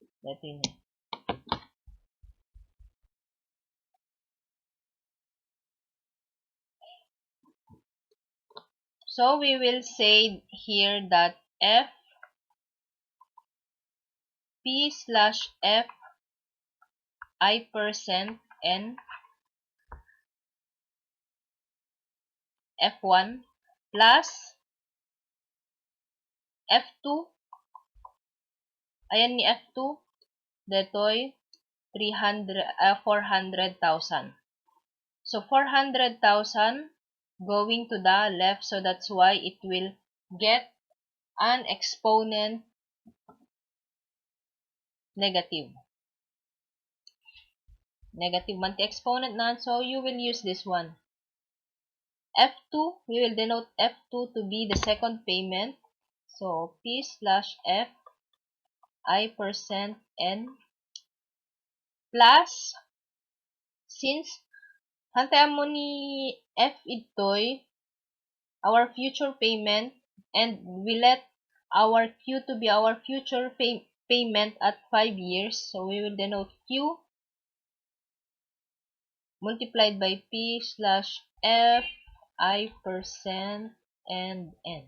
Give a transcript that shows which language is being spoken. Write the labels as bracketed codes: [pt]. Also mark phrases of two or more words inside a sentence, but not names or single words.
[en] So we will say here that f p slash f I percent n f1 plus f2. [ilo] Ayan ni f2. Detoy 400,000. [en] So 400,000 going to the left, so that's why it will get an exponent negative. [ilo] Negative man ti exponent na, [en] so you will use this one. F2, we will denote F2 to be the second payment. So P slash F I percent N plus, since [ilo] hantayan mo ni F ito'y [en] our future payment, and we let our Q to be our future payment at 5 years. So we will denote Q multiplied by P slash F I percent and N.